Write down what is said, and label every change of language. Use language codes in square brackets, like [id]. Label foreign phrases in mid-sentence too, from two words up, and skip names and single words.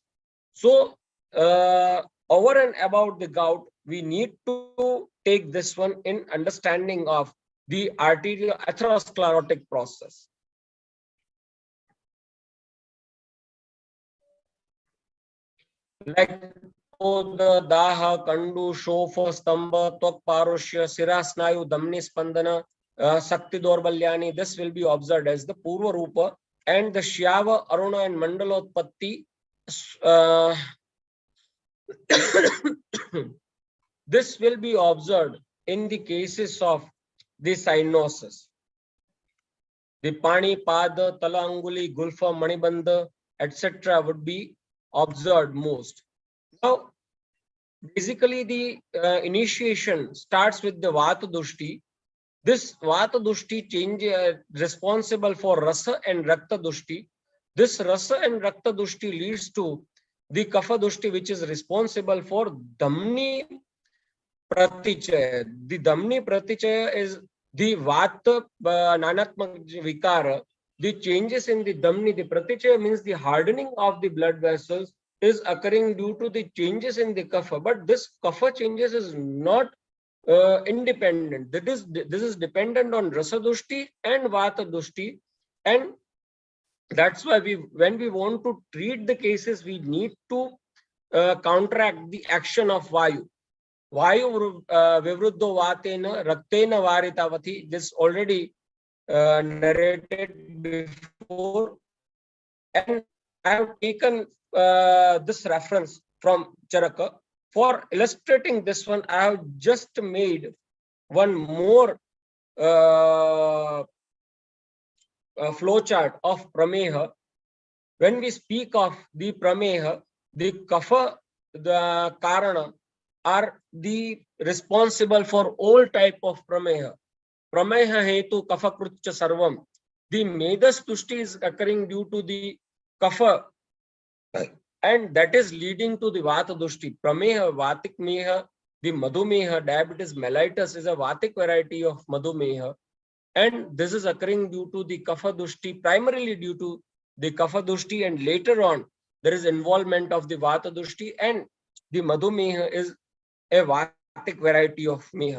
[en] So over and about the gout, we need to take this one in understanding of the arteriosclerotic process. Like the daha, [sa] कण्डु, शोफ, स्तम्भ, त्वक् पारुष्य, सिरास्नायु, धमनी स्पन्दन, शक्ति दौर्बल्यानि. [en] This will be observed as the [sa] पूर्व रूप, [en] and the [sa] श्याव, अरुण [en] and mandalotpatti. This will be observed in the cases of the cyanosis. The [sa] पाणि, पाद, तल अङ्गुलि, गुल्फ, मणिबन्ध, [en] etc. would be observed most. Now, basically the initiation starts with the [sa] वात दुष्टि. [en] This [sa] वात दुष्टि [en] change responsible for rasa and [sa] रक्त दुष्टि. [en] This rasa and [sa] रक्त दुष्टि [en] leads to the [sa] कफ दुष्टि, [en] which is responsible for [sa] धमनी प्रतिचय. [en] The [sa] धमनी प्रतिचय [en] is the [sa] वात नानात्मक विकार. [en] The changes in the damni, the pratichaya means the hardening of the blood vessels, is occurring due to the changes in the kapha. But this kapha changes is not independent. This is dependent on [sa] रस दुष्टि [en] and [sa] वात दुष्टि, [en] and that's why when we want to treat the cases, we need to counteract the action of vayu. [sa] वायु विवृद्धो वातेन रक्तेन वारितावति. [en] This already narrated before, and I have taken this reference from Charaka. For illustrating this one, I have just made one more flow chart of prameha. When we speak of the prameha, the kapha, the karana are the responsible for all type of prameha. [sa] प्रमेह हेतु कफ कृच्च सर्वम्. [en] The [sa] मेदस् दुष्टि [en] is occurring due to the kapha, and that is leading to the [sa] वात दुष्टि. [en] Prameha, [sa] वातिक मेह, [en] the madhumeha, diabetes mellitus is a vatik variety of madhumeha, and this is occurring due to the [sa] कफ दुष्टि, [en] primarily due to the [sa] कफ दुष्टि, [en] and later on there is involvement of the [sa] वात दुष्टि, [en] and the madhumeha is a vatic variety of meha.